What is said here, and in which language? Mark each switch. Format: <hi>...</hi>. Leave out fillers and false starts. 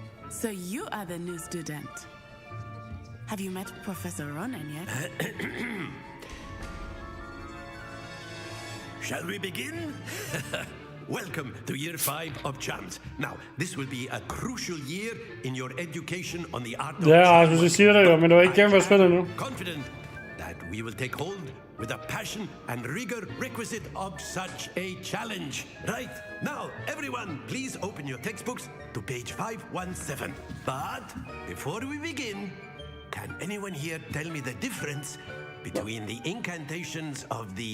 <en>So you are the new student. Have you met Professor Ronan yet? Shall we begin? Welcome to year 5 of charms. Now, this will be a crucial year in your education on the art of</en> <da>Ja, du siger det jo, men du har ikke gennemført spillet nu.</da> <en>Confident that we will take hold with a passion and rigor requisite of such a challenge. Right, now, everyone, please open your textbooks to page 517. But before we begin, can anyone here tell me the difference between the incantations of the</en>